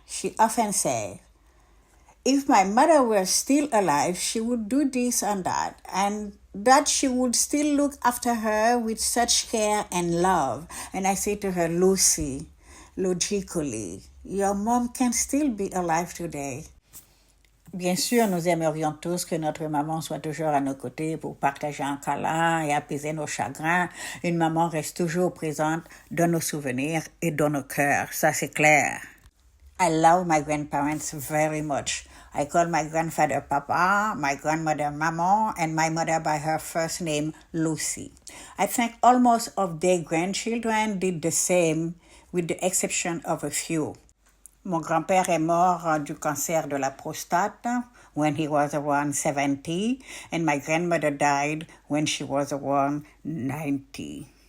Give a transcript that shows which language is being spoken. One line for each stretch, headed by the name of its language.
English: She often says, if my mother were still alive, she would do this and that she would still look after her with such care and love. And I say to her, Lucy, logically, your mom can still be alive today.
French: Bien sûr, nous aimerions tous que notre maman soit toujours à nos côtés pour partager un câlin et apaiser nos chagrins. Une maman reste toujours présente dans nos souvenirs et dans nos cœurs, ça c'est clair.
English: I love my grandparents very much. I call my grandfather Papa, my grandmother Maman, and my mother by her first name, Lucy. I think almost of their grandchildren did the same, with the exception of a few.
French: Mon grand-père est mort du cancer de la prostate
English: when he was around 70, and my grandmother died when she was around 90.